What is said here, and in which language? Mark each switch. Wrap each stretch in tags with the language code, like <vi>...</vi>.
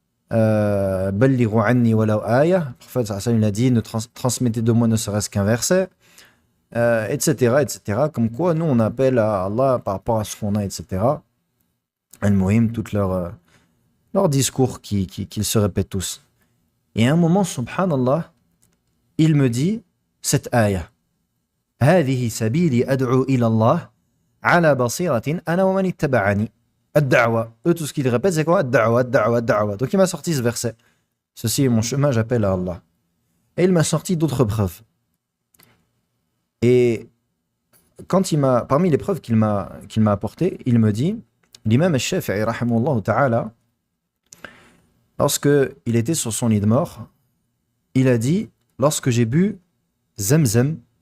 <ar>Ballighu anni walaw aya.</ar> <fr>Le prophète sallallahu il a dit, ne transmettez de moi ne serait-ce qu'un verset, etc., etc. Comme quoi, nous, on appelle à Allah par rapport à ce qu'on a, etc. Al-Muhim, tout leur discours qu'ils se répètent tous. Et à un moment, subhanallah, il me dit cette ayah.</fr> <ar>هذه سبيلي أدعو إلى الله على بصيرة أنا ومن اتبعني. الدعوة.</ar> <fr>Eux, tout ce qu'ils répètent, c'est quoi?</fr> <ar>الدعوة, الدعوة, الدعوة.</ar> <fr>Donc il m'a sorti ce verset. Ceci est mon chemin, j'appelle à Allah. Et il m'a sorti d'autres preuves. Et parmi les preuves qu'il m'a apportées, il me dit, l'imam al-Shafi'i, rahimahullah ta'ala, lorsque il était sur son lit de mort, il a dit, lorsque j'ai bu Zamzam,</fr>